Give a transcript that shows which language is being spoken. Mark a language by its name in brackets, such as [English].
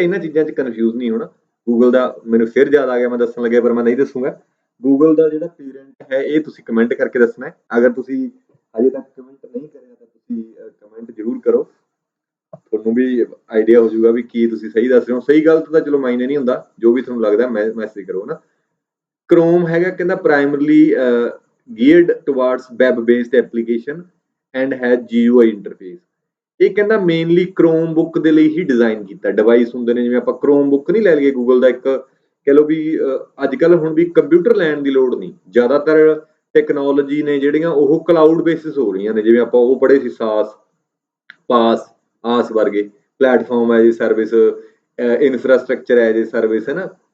[Punjabi] ਇਹਨਾਂ ਚੀਜ਼ਾਂ 'ਚ ਕਨਫਿਊਜ਼ ਨਹੀਂ ਹੋਣਾ। ਗੂਗਲ ਦਾ ਮੈਨੂੰ ਫਿਰ ਯਾਦ ਆ ਗਿਆ, ਮੈਂ ਦੱਸਣ ਲੱਗਿਆ ਪਰ ਮੈਂ ਨਹੀਂ ਦੱਸੂਗਾ। ਗੂਗਲ ਦਾ ਜਿਹੜਾ ਪੇਰੈਂਟ ਹੈ, ਇਹ ਤੁਸੀਂ ਕਮੈਂਟ ਕਰਕੇ ਦੱਸਣਾ ਹੈ। ਅਗਰ ਤੁਸੀਂ ਹਜੇ ਤੱਕ ਕਮੈਂਟ ਨਹੀਂ ਕਰਿਆ ਤਾਂ ਤੁਸੀਂ ਕਮੈਂਟ ਜ਼ਰੂਰ ਕਰੋ, ਤੁਹਾਨੂੰ ਵੀ ਆਈਡੀਆ ਹੋ ਜਾਊਗਾ ਵੀ ਕੀ ਤੁਸੀਂ ਸਹੀ ਦੱਸ ਰਹੇ ਹੋ। ਸਹੀ ਗਲਤ ਤਾਂ ਚਲੋ ਮਾਇਨੇ ਨਹੀਂ ਹੁੰਦਾ, ਜੋ ਵੀ ਤੁਹਾਨੂੰ ਲੱਗਦਾ ਮੈਸੇਜ ਕਰੋ ਨਾ। ਕ੍ਰੋਮ ਹੈਗਾ, ਕਹਿੰਦਾ [English] Primarily geared towards web based application and has GUI interface. [Punjabi] ਇਹ ਕਹਿੰਦਾ ਮੇਨਲੀ ਕ੍ਰੋਮ ਬੁੱਕ ਦੇ ਲਈ ਹੀ ਡਿਜ਼ਾਈਨ ਕੀਤਾ। ਡਿਵਾਈਸ ਹੁੰਦੇ ਨੇ, ਜਿਵੇਂ ਆਪਾਂ ਕ੍ਰੋਮ ਬੁੱਕ ਨਹੀਂ ਲੈ ਲਈਏ ਗੂਗਲ ਦਾ, ਇੱਕ ਕਹਿ ਲਓ ਵੀ ਅੱਜ ਕੱਲ੍ਹ ਹੁਣ ਵੀ ਕੰਪਿਊਟਰ ਲੈਣ ਦੀ ਲੋੜ ਨਹੀਂ। ਜ਼ਿਆਦਾਤਰ ਟੈਕਨੋਲੋਜੀ ਨੇ ਜਿਹੜੀਆਂ ਉਹ ਕਲਾਊਡ ਬੇਸਿਸ ਹੋ ਰਹੀਆਂ ਨੇ। ਜਿਵੇਂ ਆਪਾਂ ਉਹ ਪੜ੍ਹੇ ਸੀ ਆਸ ਵਰਗੇ platform as a service, infrastructure as a service, ਹੈ ਨਾ।